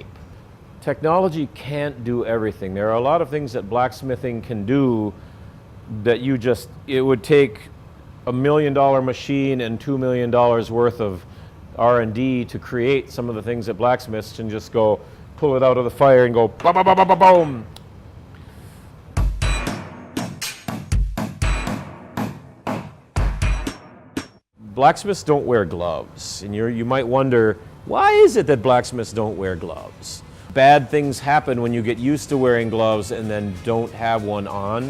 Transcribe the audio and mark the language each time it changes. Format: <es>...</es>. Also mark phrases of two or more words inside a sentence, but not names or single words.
<en>Technology can't do everything. There are a lot of things that blacksmithing can do that it would take $1 million machine and $2 million worth of R&D to create some of the things that blacksmiths can just go pull it out of the fire and go ba ba ba ba ba boom. Blacksmiths don't wear gloves, and you might wonder, why is it that blacksmiths don't wear gloves? Bad things happen when you get used to wearing gloves and then don't have one on.</en>